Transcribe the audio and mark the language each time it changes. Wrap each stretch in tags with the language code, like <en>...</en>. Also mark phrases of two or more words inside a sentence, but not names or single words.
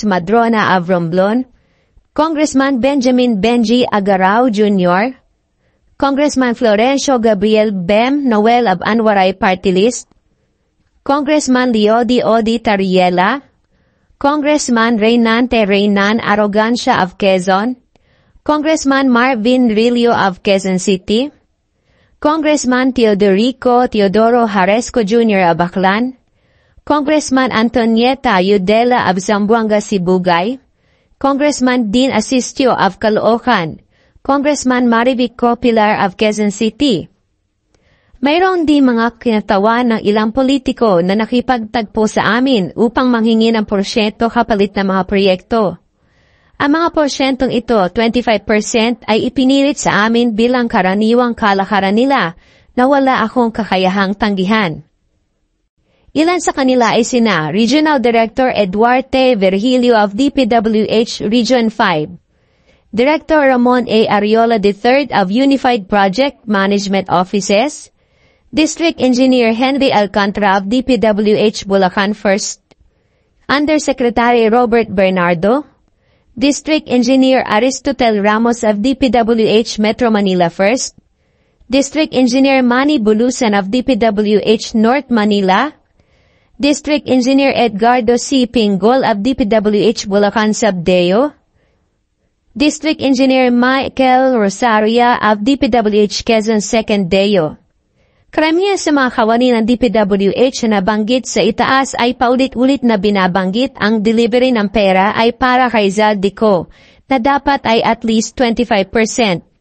<en>Madrona of Romblon, Congressman Benjamin Benji Agarao Jr., Congressman Florencio Gabriel Bem Noel of Anwaray Party List, Congressman Leody Odi Tariela, Congressman Reynante Reynan Arrogancia of Quezon, Congressman Marvin Rillo of Quezon City, Congressman Teodorico Teodoro Haresco Jr. of Baclan, Congressman Antonieta Yudela of Zamboanga Sibugay, Congressman Dean Asistio of Caloocan, Congressman Marivic Copilar of Quezon City.</en> <tl>Mayroon din mga kinatawan ng ilang politiko na nakipagtagpo sa amin upang manghingi ng porsyento kapalit ng mga proyekto. Ang mga porsyentong ito, 25%, ay ipinilit sa amin bilang karaniwang kalakaran nila na wala akong kakayahang tanggihan. Ilan sa kanila ay sina Regional Director Eduarte Virgilio of DPWH Region 5, Director Ramon A.</tl> <en>Ariola III of Unified Project Management Offices, District Engineer Henry Alcantara of DPWH Bulacan 1st, Undersecretary Robert Bernardo, District Engineer Aristotel Ramos of DPWH Metro Manila 1st, District Engineer Manny Bulusan of DPWH North Manila, District Engineer Edgardo C. Pinggol of DPWH Bulacan Subdeo, District Engineer Michael Rosaria of DPWH Quezon 2nd Deo.</en> <tl>Karamihan sa mga kawani ng DPWH na nabanggit sa itaas ay paulit-ulit na binabanggit ang delivery ng pera ay para kay Zaldico na dapat ay</tl> <en>at least</en> <tl>25%.</tl>